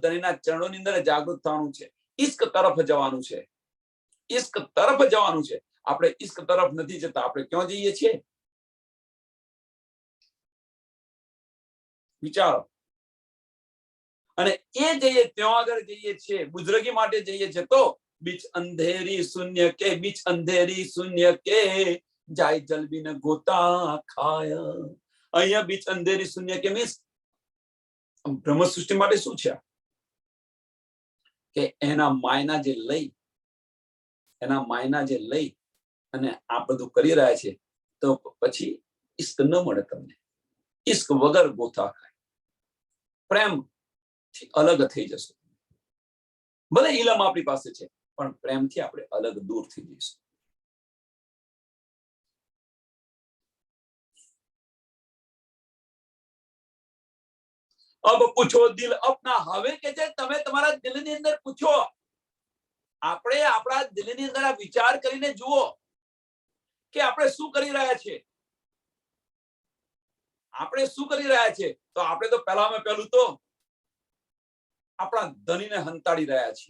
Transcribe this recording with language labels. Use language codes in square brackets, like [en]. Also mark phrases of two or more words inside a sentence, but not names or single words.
[gu] ધણીના ચરણોની અંદર જાગૃત થવાનું છે, ઇશ્ક તરફ જવાનું છે, ઇશ્ક તરફ જવાનું છે. આપણે ઇશ્ક તરફ નથી જતા. આપણે ક્યાં જઈએ છીએ? વિચારો. અને એ જઈએ ત્યાં આગળ જઈએ છીએ, બુઝરગી માટે જઈએ છીએ તો [hi] बीच अंधेरी शून्य के, बीच अंधेरी शून्य के जाय जल बिन गोता खाय. [gu] અહીંયા [hi] बीच अंधेरी शून्य के [gu] મીન્સ બ્રહ્મ સૃષ્ટિ માટે શું છે કે એના માયના જે લઈ અને આ બધું કરી રહ્યા છે તો પછી ઇશ્ક ન મળે તમને. ઇશ્ક વગર ગોથા ખાય. પ્રેમ થી અલગ થઈ જશો. ભલે ઇલમ આપણી પાસે છે પણ પ્રેમથી આપણે અલગ દૂર થઈ જઈશું. [hi] अब पूछो दिल अपना. [gu] હવે કે છે તમે તમારા દિલની અંદર પૂછો. આપણે આપણા દિલની અંદર આ વિચાર કરીને જુઓ કે આપણે શું કરી રહ્યા છે. આપણે શું કરી રહ્યા છે? તો આપણે તો પહેલું તો આપણા ધણીને હંતાડી રહ્યા છીએ.